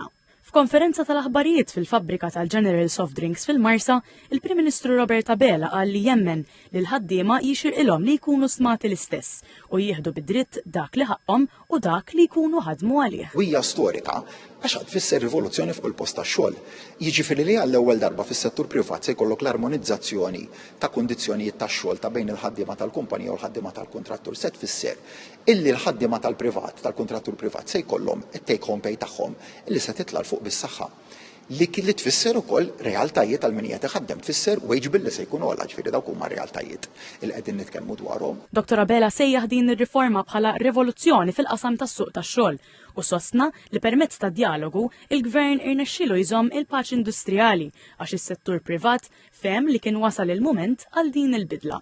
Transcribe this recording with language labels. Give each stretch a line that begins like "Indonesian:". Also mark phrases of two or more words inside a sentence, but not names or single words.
Maltese: F'konferenza tal-aħbarijiet fil-fabbrika tal-General Soft Drinks fil-Marsa, il-Prim Ministru Robert Abela qal li jemmen li l-ħaddiema jixirqilhom li jkunu smati l-istess u jieħdu bid-dritt dak li ħaqhom u dak li jkunu ħadmu għalih. Hija storika għax qed tfisser rivoluzzjoni fuq il-post tax-xogħol. Jiġifieri li għall-ewwel darba fis-settur privat se jkollok l-armonizzazzjoni ta' kundizzjonijiet tax-xogħol ta' bejn il-ħaddiema tal-kumpanija u l-ħaddiema tal-kontrattur se tfisser illi l-ħaddiema tal-privat tal-kontrattur privat se jkollhom it-
English: take home pay
Maltese: tagħhom illi se titla' fuq bis-saħħa. Li tfisser ukoll realtajiet għal min qed iħaddem tfisser
English: wage bill
Maltese: li se jkunu għal ġifieri dawk huma realtajiet il qegħdin nitkellmu dwarhom. Dr. Abela sejjaħ din ir-riforma bħala rivoluzzjoni fil-qasam tas-suq tax-xogħol u sostna li permezz ta' dialogu il-Gvern irnexxielu jżomm il-paċi industrijali għax is-settur privat fehem li kien wasal il-mument għal din il-bidla.